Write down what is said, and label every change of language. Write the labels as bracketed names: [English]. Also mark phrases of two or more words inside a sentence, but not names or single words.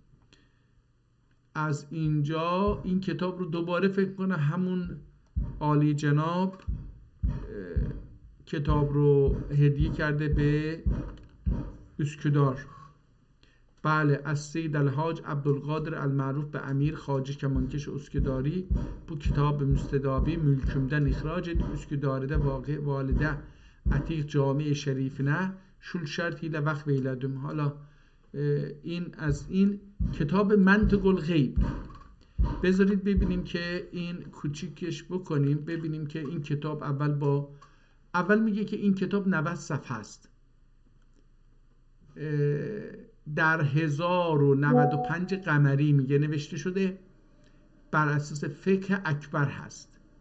[Persian] از اینجا این کتاب رو دوباره فکر کنه همون عالی جناب کتاب رو هدیه کرده به اسکدار. بله، از سید الحاج عبدالقادر المعروف به امیر خواجه کمانکش اسکداری [Ottoman Turkish] bu kitab müstedabi mülkümden ihraç edip Üsküdar'da valide atiq cami şerifine şul şart ile vakf eyledim. [Persian] حالا این از این کتاب منطق الغیب. بذارید ببینیم که این کوچیکش بکنیم، ببینیم که این کتاب اول میگه که این کتاب 90 صفحه است. در 1095 قمری میگه نوشته شده، بر اساس فقه اکبر هست.